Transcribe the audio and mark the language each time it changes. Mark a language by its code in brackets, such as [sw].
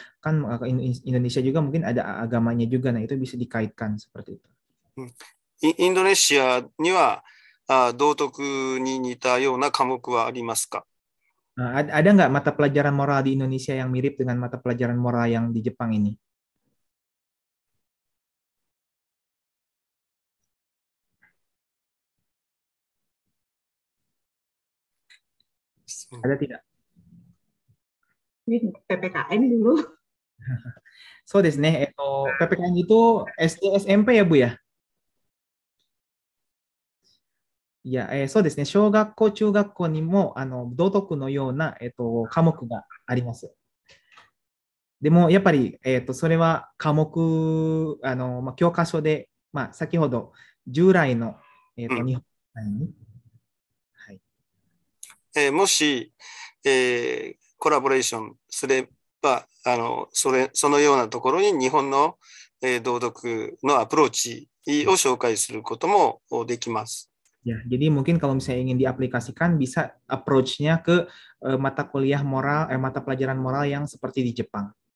[id] Kan Indonesia juga mungkin ada agamanya juga, nah itu bisa dikaitkan seperti itu. [ja] インドネシアには道徳に似たような科目はありますか? [id] Ada nggak mata pelajaran moral di Indonesia yang mirip dengan mata pelajaran moral yang di Jepang ini? Ada tidak? PPKN dulu. [ja] So desu ne, [id] PPKN itu SD SMP ya, Bu ya? [ja] Ya, そうですね。小学校、中学校にも道徳のような、科目があります。でも、やっぱり、それは科目、教科書で、先ほど従来の、日本に、はい。もし、コラボレーションすれば、そのようなところに日本の、道徳のアプローチを紹介することもできます。 [id] Ya, jadi mungkin kalau misalnya ingin diaplikasikan bisa approach-nya ke mata kuliah moral, mata pelajaran moral yang seperti di Jepang.